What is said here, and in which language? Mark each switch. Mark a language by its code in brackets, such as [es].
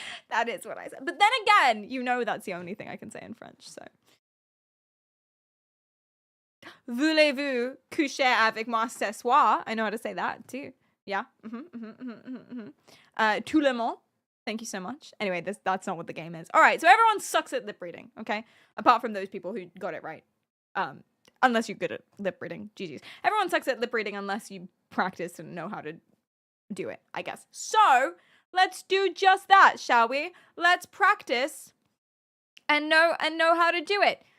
[en] That is what I said. But then again, you know that's the only thing I can say in French, so. [fr] Voulez-vous coucher avec moi ce soir? [en] I know how to say that too. Yeah. [fr] Tout le monde. [en] Thank you so much. Anyway, that's not what the game is. All right, so everyone sucks at lip reading, okay? Apart from those people who got it right. Unless you're good at lip reading. GG's. Everyone sucks at lip reading unless you practice and know how to do it, I guess. So, let's do just that, shall we? Let's practice and know how to do it.